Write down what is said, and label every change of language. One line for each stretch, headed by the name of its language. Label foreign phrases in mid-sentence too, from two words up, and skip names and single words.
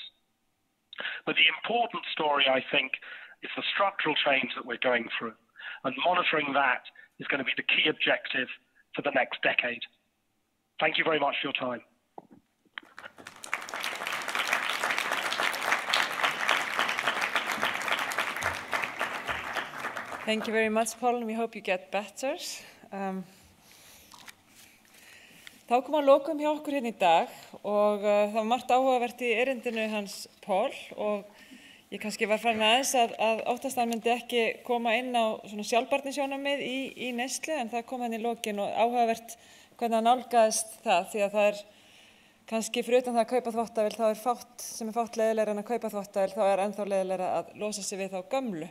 English: But the important story, I think, is the structural change that we're going through, and monitoring that is going to be the key objective for the next decade. Thank you very much for your time. Thank you very much, Paul, and we hope you get better.
Icelandic: Þá kom að lokum hjá okkur hérna í dag og það var margt áhugavert í erindinu hans Paul, og ég kannski var farin aðeins að óttast að hann myndi ekki koma inn á svona sjálfbærnisjónarmið í neyslu, en það kom hann í lokin og áhugavert hvernig hann nálgaðist það, því að það kannski fyrir utan það að kaupa þvottavél, þá fátt sem fátt leiðilegra en að kaupa þvottavél, þá ennþá leiðilegra að losa sig við þá gömlu.